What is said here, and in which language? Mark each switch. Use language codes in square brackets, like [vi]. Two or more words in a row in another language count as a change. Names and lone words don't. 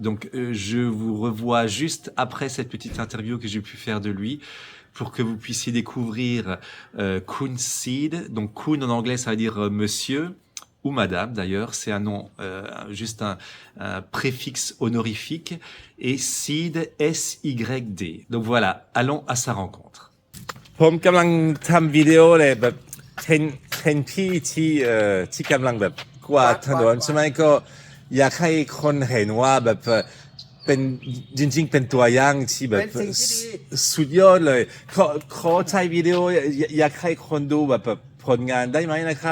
[fr] Donc je vous revois juste après cette petite interview que j'ai pu faire de lui pour que vous puissiez découvrir Khun Seed. Donc Khun en anglais ça veut dire monsieur ou madame d'ailleurs, c'est un nom, juste un préfixe honorifique, et Seed, S-Y-D. Donc voilà, allons à sa rencontre. [th] ผมกำลังทำวิดีโอเลยแบบเทรนพี่ที่กำลังแบบกวาดถนนใช่ไหมก็อยากให้คนเห็นว่าแบบเป็นจริงๆเป็นตัวอย่างที่แบบสุดยอดเลยขอถ่ายวิดีโออยากให้คนดูแบบผลงานได้ไหมนะครับ